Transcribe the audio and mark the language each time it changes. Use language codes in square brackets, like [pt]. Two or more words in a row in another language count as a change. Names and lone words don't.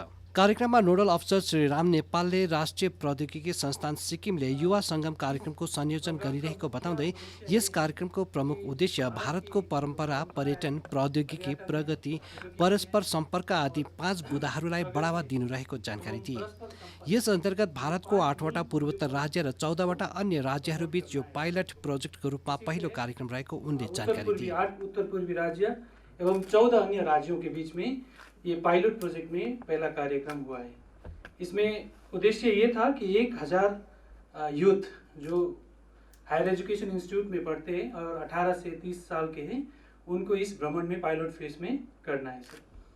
[ne] कार्यक्रममा नोडल अफिसर श्री राम नेपालले राष्ट्रिय प्रौद्योगिकी संस्थान सिक्किमले युवा सङ्गम कार्यक्रमको संयोजन गरिरहेको बताउँदै यस कार्यक्रमको प्रमुख उद्देश्य भारतको परम्परा, पर्यटन, प्रौद्योगिकी, प्रगति, परस्पर सम्पर्क आदि 5 बुँदाहरूलाई बढावा दिनु रहेको जानकारी दिए। यस अन्तर्गत भारतको 8वटा पूर्वोत्तर राज्य र 14वटा अन्य राज्यहरूबीच यो [en] pilot project [ne] रूपमा पहिलो कार्यक्रम रहेको उनले जानकारी दिए। [hi] 8 उत्तर पूर्वी राज्य एवं 14 अन्य राज्यों के बीच में ये [en] pilot project [hi] में पहला कार्यक्रम हुआ है। इसमें उद्देश्य ये था कि 1000 यूथ जो [en] higher education institute [hi] में पढ़ते हैं और 18 से 30 साल के हैं, उनको इस भ्रमण में [en] pilot phase [hi] में करना है सर।